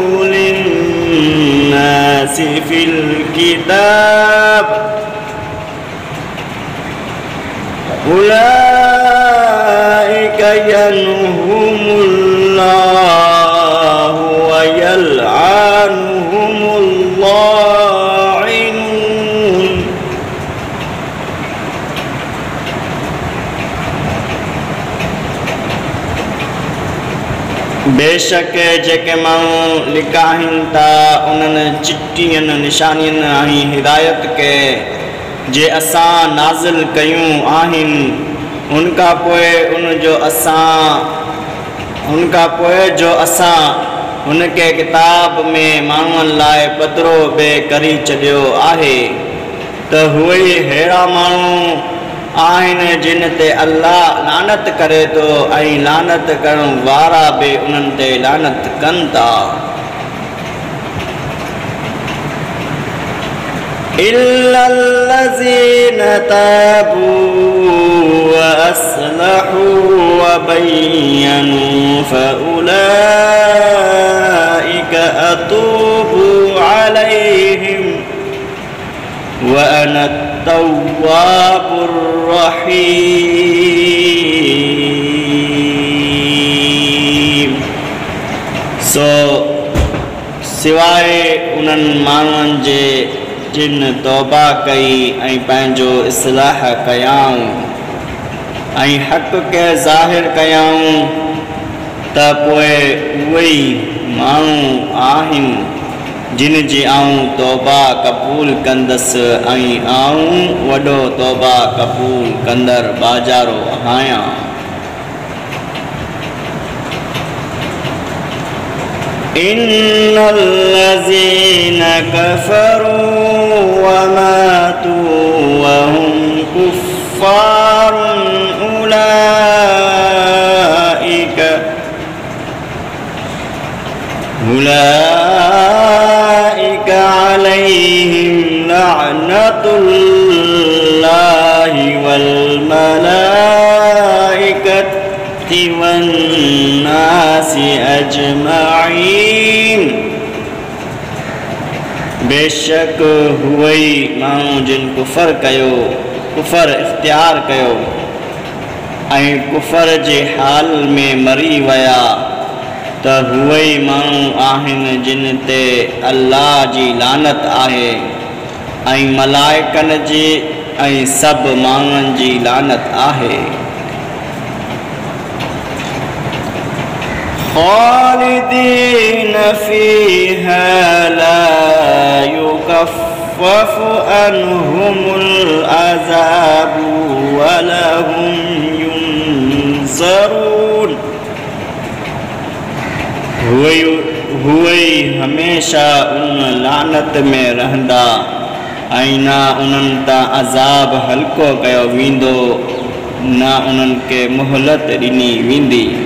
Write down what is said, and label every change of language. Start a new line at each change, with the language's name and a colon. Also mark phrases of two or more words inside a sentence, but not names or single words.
Arabic: للناس في الكتاب أولئك يلعنهم الله ويلعنهم اللاعنون.
Sindhi: बेशक जेके माण्हू लिकाहिन था उन्हनि चिट्ठियुनि निशानियुनि ऐं हिदायत के जे असां नाज़िल कयूं आहिनि उनखां पोइ जो असां उनके किताब में माण्हुनि लाइ पधिरो बि करी छॾियो आहे त उहे ई अहिड़ा माण्हू आहिनि जिन ते अल्लाह लानत करे थो ऐं लानत करण वारा बि उन्हनि ते लानत कनि था।
Arabic: إلا الذين تابوا وأصلحوا وبينوا فأولئك أتوب عليهم وأنا التواب الرحيم.
Sindhi: सो सिवाय उन्हनि माण्हुनि जे जिन तौबा कई ऐं पंहिंजो इस्लाह कयाऊं ऐं हक़ के ज़ाहिर कयाऊं त पोइ उहे ई माण्हू आहिनि जिन जी आऊं तौबा क़बूल कंदसि ऐं आऊं वॾो तौबा क़बूल कंदड़ बाजारो आहियां।
Arabic: إن الذين كفروا وماتوا وهم كفار أولئك عليهم لعنة الله والملائكة والناس أجمعين.
Sindhi: बेशक हुए माण्हू जिन कुफर इख्तियार कयो ऐं कुफर जे हाल में मरी विया त हुए माण्हू आहिनि जिन ते अल्लाह जी लानत आहे ऐं मलाइकनि जी ऐं सभु माण्हुनि जी लानत आहे।
Arabic: خالدين فيها لا يخفف عنهم العذاب ولهم ينظرون.
Sindhi: हुए हमेशा उन लानत में रहंदा ऐं न उन्हनि तां अज़ाब हल्को कयो वेंदो न उन्हनि खे मोहलत ॾिनी वेंदी।